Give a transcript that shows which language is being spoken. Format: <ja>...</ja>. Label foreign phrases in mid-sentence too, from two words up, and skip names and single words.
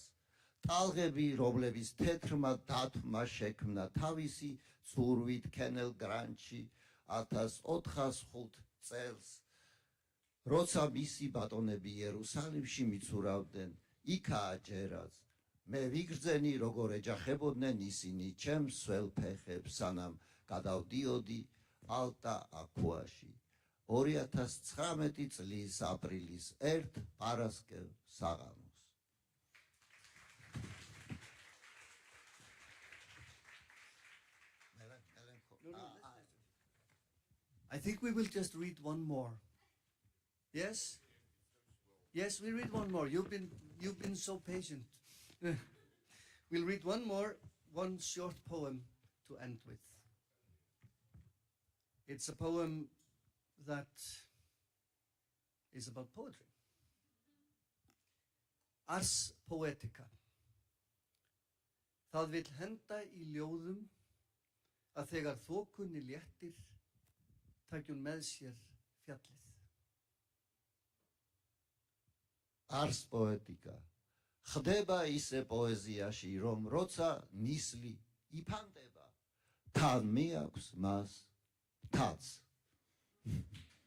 <ka>ტალღები, რომლების თეთრმა დათვმა შექმნა თავისი ცურვით კენელ გრანჩი 1405 წელს, როცა მისი ბატონები იერუსალიმში მიცურავდნენ, იქაა ჯერაც. მე ვიგრძენი, როგორ ეჯახებოდნენ ისინი ჩემს სველ ფეხებს, სანამ გადავდიოდი ალტა აქუაში 2019 წლის აპრილის 1 პარასკევ საღამოს.</ka> <en>I think we will just read one more. Yes? Yes, we read one more. You've been so patient. We'll read one more, one short poem to end with. It's a poem that is about poetry. Ars Poetica.</en> <is>Það vill henda í ljóðum að þegar þokunni léttir taki hún með sér fjallið. Ars Poetica.</is> <ka>ხდება ისე პოეზიაში, რომ როცა ნისლი იფანტება, თან მიაქვს მას თაც.</ka>